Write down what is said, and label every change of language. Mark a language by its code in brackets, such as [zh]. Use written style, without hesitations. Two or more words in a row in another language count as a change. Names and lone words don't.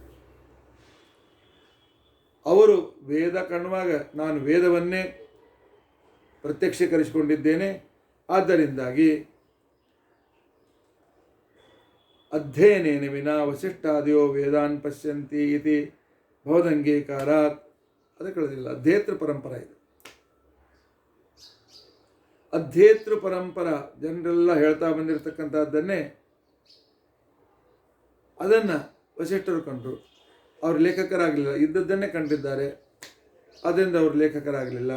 [kn] ಅವರು ವೇದ ಕಾಣುವಾಗ ನಾನು ವೇದವನ್ನೇ ಪ್ರತ್ಯಕ್ಷೀಕರಿಸಿಕೊಂಡಿದ್ದೇನೆ, ಆದ್ದರಿಂದಾಗಿ [sa] ಅಧ್ಯಯನೇನ ವಿನಾ ವಸಿಷ್ಠಾದಿಯೋ ವೇದಾನ್ ಪಶ್ಯಂತಿ ಇತಿ ಭವದಂಗೀಕಾರಾತ್. [kn] ಅದಕ್ಕೆ ಹೇಳೋದಿಲ್ಲ, ಅಧ್ಯೇತೃ ಪರಂಪರ ಇದು. ಅಧ್ಯೇತೃ ಪರಂಪರ ಜನರೆಲ್ಲ ಹೇಳ್ತಾ ಬಂದಿರತಕ್ಕಂಥದ್ದನ್ನೇ ಅದನ್ನು ವಸಿಷ್ಠರು ಕಂಡರು. ಅವರು ಲೇಖಕರಾಗಲಿಲ್ಲ, ಇದ್ದದ್ದನ್ನೇ ಕಂಡಿದ್ದಾರೆ, ಅದರಿಂದ ಅವರು ಲೇಖಕರಾಗಲಿಲ್ಲ.